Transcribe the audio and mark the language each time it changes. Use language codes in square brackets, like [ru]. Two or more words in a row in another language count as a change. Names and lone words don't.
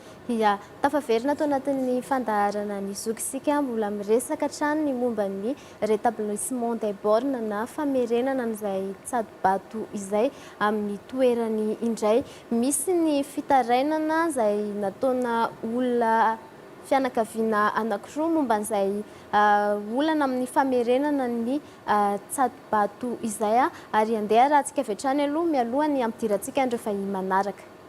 [mg] ia tafaverina tao anatin'ny fandaharana ny zoky isika mbola miresaka trano ny momba ny [fr] rétablissement des bornes [mg] na famerenana n'izay tsadobato izay amin'ny toerany indray. Misy ny fitarainana izay nataona olona fianakaviana anankiroa momba n'izay olana amin'ny famerenana ny tsadobato izay ary andeha raha antsika avy hatrany aloha mialohany ampidirantsika andreo fa manaraka.